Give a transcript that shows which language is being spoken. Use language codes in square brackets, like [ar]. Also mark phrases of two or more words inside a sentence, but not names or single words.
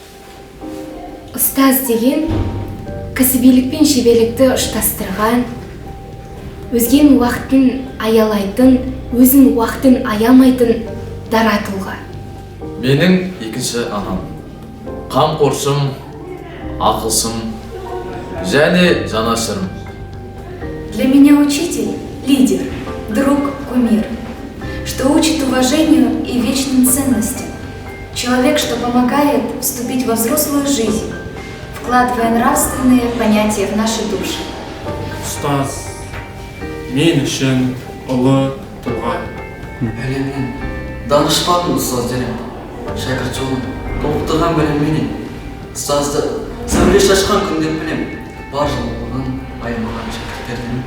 [kk] Ұстаз деген кәсібилік пен шеберлікті ұштастырған, өзгенің уақытын аялайтын, өзін уақытын аямайтын дара тұлға. Менің екінші анам, қамқоршым, ақылшым және жанашырым. [ru] Для меня учитель – лидер, друг, кумир, что учит уважению и вечным ценностям. Человек, что помогает вступить во взрослую жизнь, вкладывая нравственные понятия в наши души. [kk] Ұстаз мен үшін ұлы тұлға. Әлемнің данышпан ұстаздарым, шәкірт жолын толықтырған білімменен, ұстазды сәуле шашқан күндеп білем, бар жылылығын аямаған шәкірттердің.